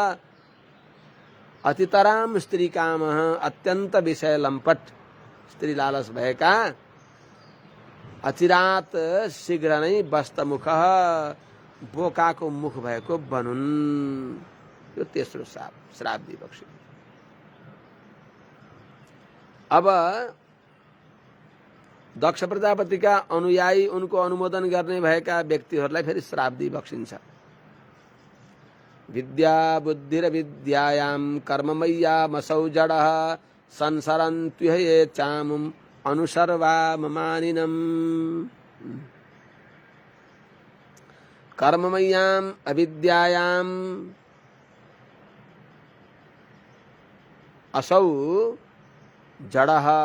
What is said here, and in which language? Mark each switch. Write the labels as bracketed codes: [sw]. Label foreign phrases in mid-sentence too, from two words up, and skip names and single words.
[sa] अतितराम स्त्री काम [ne] अत्यन्त विषय लम्पट स्त्री लालच भएका अचिरात शीघ्र नै वस्तमुख बोकाको मुख भएको बनुन्। यो तेस्रो श्राप दिइबक्स्यो। अब दक्ष प्रजापतिका अनुयायी उनको अनुमोदन गर्ने भएका व्यक्तिहरूलाई फेरि श्राप दिइबक्सिन्छ। [sa] विद्या बुद्धिर विद्यायाम कर्ममय्यामसौ जडः संसरन्त्युहे चामुम् अनुसर्वाममानिनम्। कर्ममय्याम अविद्यायाम असौ जडः